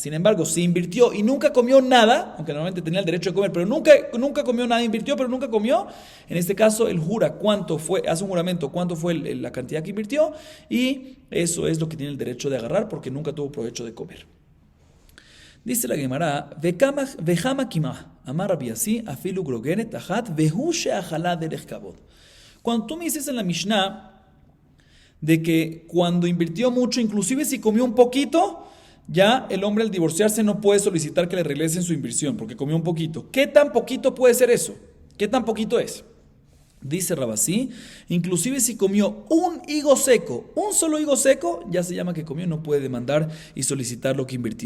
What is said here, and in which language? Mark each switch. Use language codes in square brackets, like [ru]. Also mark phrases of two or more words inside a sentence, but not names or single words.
[es] Sin embargo, si invirtió y nunca comió nada, aunque normalmente tenía el derecho de comer, pero nunca comió nada, invirtió pero nunca comió, en este caso él jura cuánto fue, hace un juramento cuánto fue la cantidad que invirtió y eso es lo que tiene el derecho de agarrar porque nunca tuvo provecho de comer. Dice la Gemara, [he] וכמה כמה אמר רבי אסי אפילו גרוגרת אחת והוא שאכלה דרך כבוד. [es] Cuando tú me dices en la Mishnah de que cuando invirtió mucho, inclusive si comió un poquito, ya el hombre al divorciarse no puede solicitar que le regresen su inversión porque comió un poquito. ¿Qué tan poquito puede ser eso? ¿Qué tan poquito es? Dice Rabasí, inclusive si comió un higo seco, un solo higo seco, ya se llama que comió, no puede demandar y solicitar lo que invirtió.